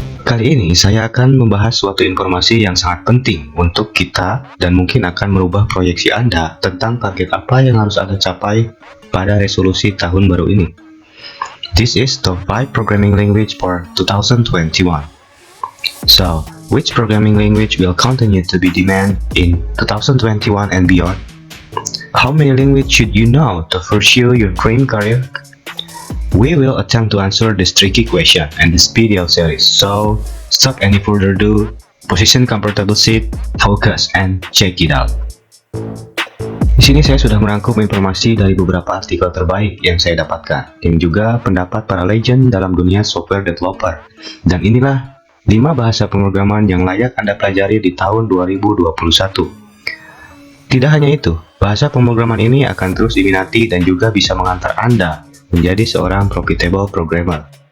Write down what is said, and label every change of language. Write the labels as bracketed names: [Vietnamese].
[Indonesian] Kali ini saya akan membahas suatu informasi yang sangat penting untuk kita dan mungkin akan merubah proyeksi Anda tentang target apa yang harus Anda capai pada resolusi tahun baru ini. [English] This is top 5 programming language for 2021. So, which programming language will continue to be demand in 2021 and beyond? How many languages should you know to pursue your dream career? We will attempt to answer this tricky question in this video series, so stop any further ado, position comfortable seat, focus, and check it out. [Indonesian] Di sini saya sudah merangkum informasi dari beberapa artikel terbaik yang saya dapatkan, dan juga pendapat para legend dalam dunia software developer. Dan inilah 5 bahasa pemrograman yang layak Anda pelajari di tahun 2021. Tidak hanya itu, bahasa pemrograman ini akan terus diminati dan juga bisa mengantar Anda menjadi seorang profitable programmer.